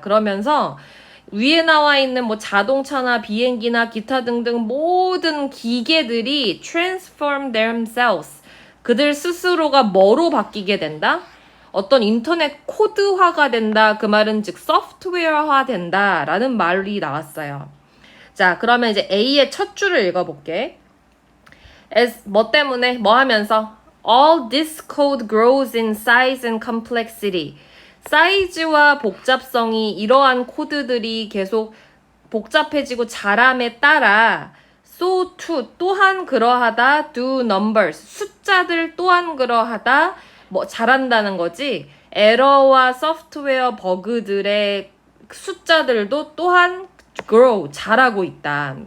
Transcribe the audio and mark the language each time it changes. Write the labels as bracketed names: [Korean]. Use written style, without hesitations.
[Korean] 그러면서 위에 나와 있는 뭐 자동차나 비행기나 기타 등등 모든 기계들이 [English] transform themselves. [Korean] 그들 스스로가 뭐로 바뀌게 된다? 어떤 인터넷 코드화가 된다. 그 말은 즉 소프트웨어화 된다라는 말이 나왔어요. 자, 그러면 이제 A의 첫 줄을 읽어볼게. As 뭐 때문에? 뭐 하면서? [English] All this code grows in size and complexity. [Korean] 사이즈와 복잡성이 이러한 코드들이 계속 복잡해지고 자람에 따라 [English] so too [Korean] 또한 그러하다 [English] do numbers [Korean] 숫자들 또한 그러하다 뭐 자란다는 거지 에러와 소프트웨어 버그들의 숫자들도 또한 grow 자라고 있다.